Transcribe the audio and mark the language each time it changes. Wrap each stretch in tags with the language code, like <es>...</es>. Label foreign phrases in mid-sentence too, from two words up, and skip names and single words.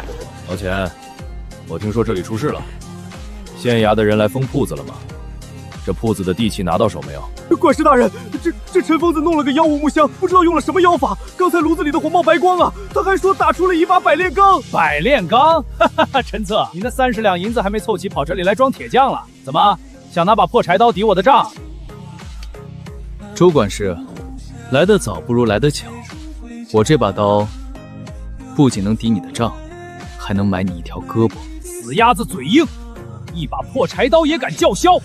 <zh>老錢，我聽說這裡出事了，縣衙的人來封鋪子了嗎？這鋪子的地契拿到手沒有？管事大人，這陳瘋子弄了個妖物木箱，不知道用了什麼妖法，剛才爐子裡的火冒白光啊！他還說打出了一把百煉鋼。百煉鋼？哈哈哈！陳策，你那30兩銀子還沒湊齊，跑這裡來裝鐵匠了？怎麼想拿把破柴刀抵我的賬？周管事，來得早不如來得巧，我這把刀不僅能抵你的賬，還能買你一條胳膊。死鴨子嘴硬，一把破柴刀也敢叫囂！</zh>